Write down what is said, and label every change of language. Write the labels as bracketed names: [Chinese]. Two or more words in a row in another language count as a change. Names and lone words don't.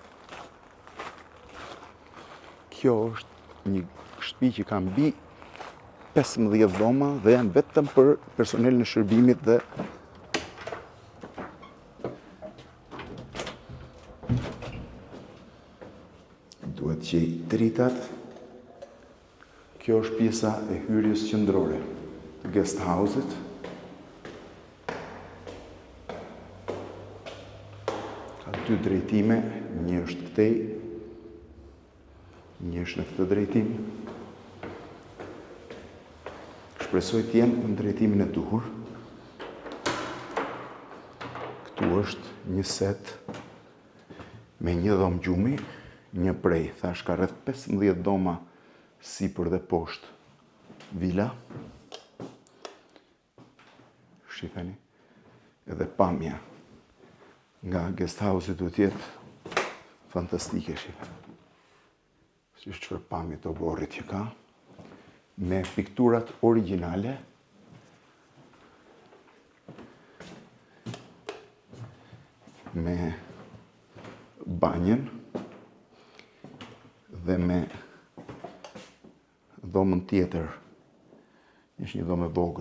[Albanian] Kjo është një shtëpi që ka mbi 15 dhoma dhe janë vetëm për personelin e shërbimit dhe duhet që i dritat. Kjo është pjesa e hyrjes qendrore të [English] guest house- [Albanian] it. Ka 2 drejtime, një është këtej, një është në këtë drejtim. Shpresoj të jenë në drejtimin e duhur. Këtu është një set me një dhomë gjumi, një prej, thash ka rreth 15 dhoma sipër dhe poshtë vila. Shifeni, edhe pamja nga [English] guest house- [Albanian] it duhet jetë fantastike, shifeni. Si çfarë pamje të oborrit që ka, me pikturat origjinale. Me banjën dhe me dhomën tjetër, është një dhomë e vogël